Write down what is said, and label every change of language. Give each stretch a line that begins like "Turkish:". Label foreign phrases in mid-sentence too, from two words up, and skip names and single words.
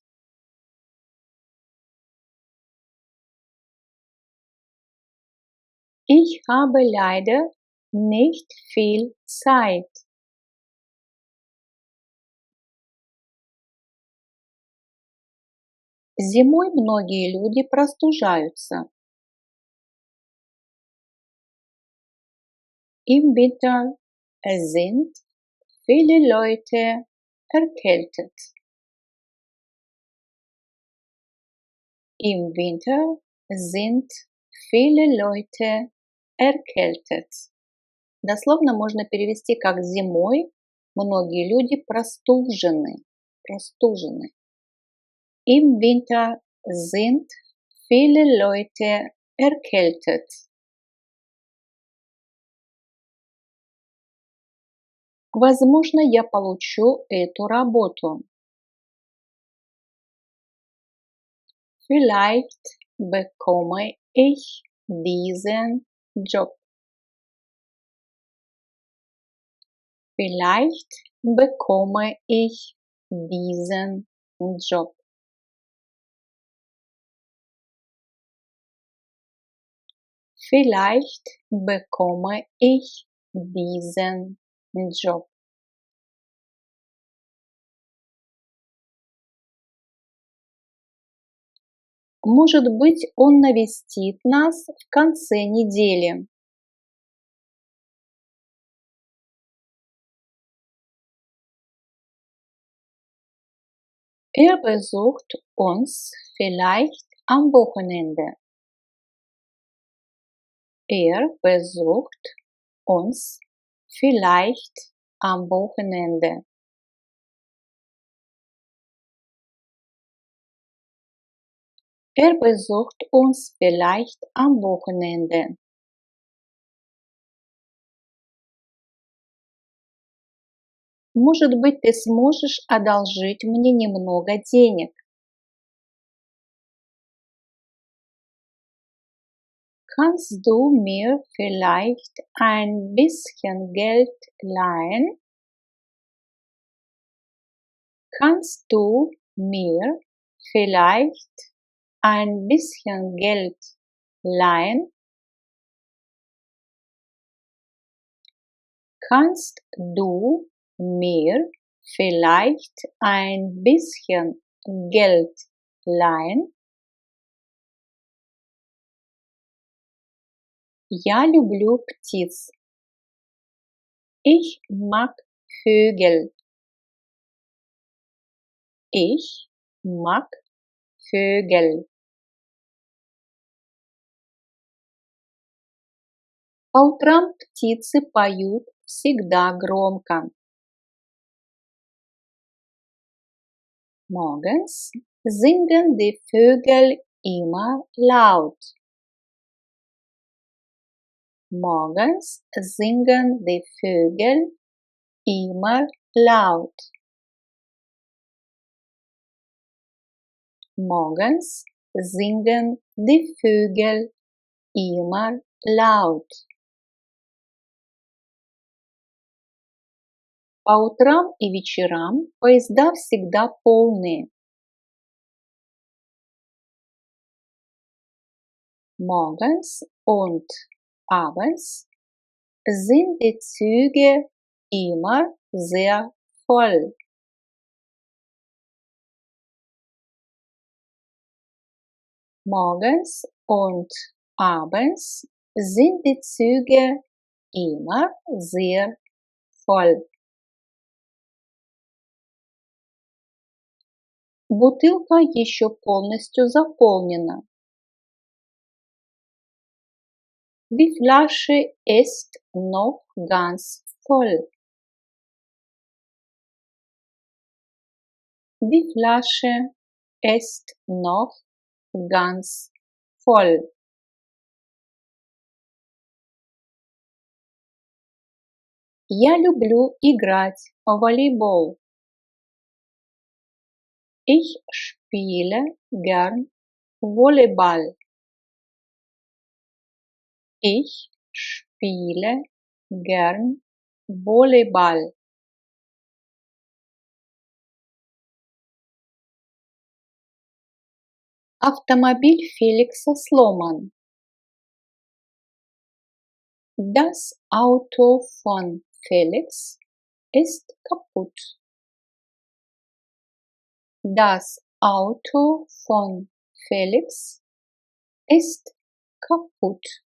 German: Ich habe leider nicht viel Zeit.
Russian: Зимой многие люди простужаются.
German: Im Winter sind viele Leute erkältet. Im Winter sind viele Leute erkältet.
Russian: Дословно можно перевести как зимой многие люди простужены. Простужены.
German: Im Winter sind viele Leute erkältet.
Russian: Возможно, я получу эту работу.
German: Vielleicht bekomme ich diesen Job. Vielleicht bekomme ich diesen Job. Vielleicht bekomme ich diesen Job.
Russian: Может быть, он навестит нас в конце недели.
German: Er besucht uns vielleicht am Wochenende. Er besucht uns vielleicht am Wochenende. Er besucht uns vielleicht am Wochenende.
Russian: Может быть, ты сможешь одолжить мне немного денег.
German: Kannst du mir vielleicht ein bisschen Geld leihen? Kannst du mir vielleicht ein bisschen Geld leihen? Kannst du mir vielleicht ein bisschen Geld leihen?
Russian: Я люблю птиц.
German: Ich mag Vögel. Ich mag Vögel.
Russian: По утрам птицы поют всегда громко.
German: Morgens singen die Vögel immer laut. Morgens singen die Vögel immer laut. Morgens singen die Vögel immer laut.
Russian: По утрам и вечерам поезда всегда полные.
German: Morgens und abends sind die Züge immer sehr voll. Morgens und abends sind die Züge immer sehr voll.
Russian: Бутылка еще полностью заполнена.
German: Die Flasche ist noch ganz voll. Die Flasche ist noch ganz voll.
Russian: Я люблю играть в волейбол.
German: Ich spiele gern Volleyball. Ich spiele gern Volleyball.
Russian: Автомобиль Феликса сломан.
German: Das Auto von Felix ist kaputt. Das Auto von Felix ist kaputt.